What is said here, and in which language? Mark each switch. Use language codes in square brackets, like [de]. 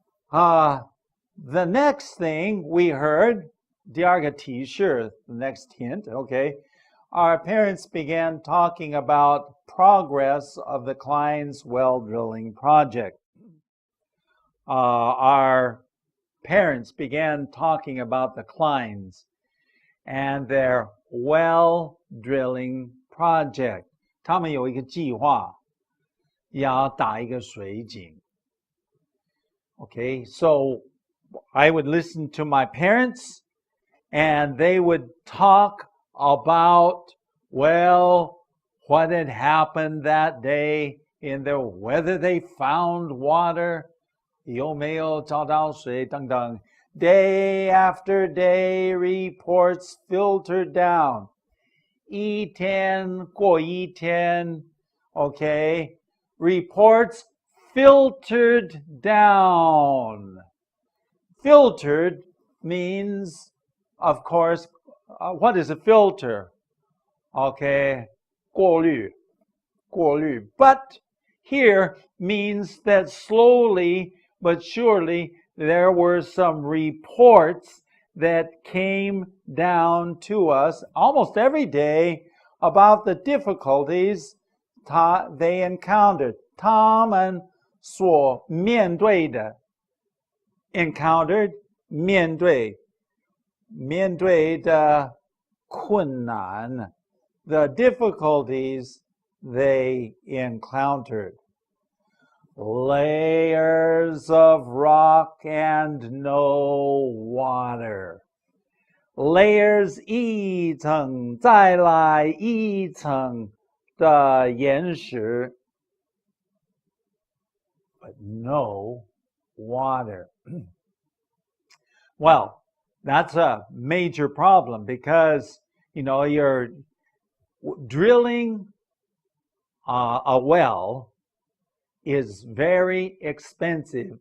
[en] The next thing we heard, [zh] 第二个提示, [en] the next hint, okay, our parents began talking about progress of the Kleins well drilling project. Our parents began talking about the Kleins and their well drilling project. [zh] 他们有一个计划，要打一个水井. [en] Okay, so I would listen to my parents and they would talk about, well, what had happened that day in their, whether they found water, [zh] 有没有找到水等等. [en] Day after day, reports filtered down. [zh] 一天过一天, [en] okay, reports filtered down. Filtered means, of course, what is a filter? Okay, [zh] 过滤. [en] But here means that slowly but surely there were some reports that came down to us almost every day about the difficulties they encountered. [zh] 他们所面对的 encountered 面对的困难 [en] the difficulties they encountered. Layers of rock and no water. [zh] Layers 一层再来一层的岩石 [en] but no water. Well, that's a major problem because, you're drilling a well is very expensive.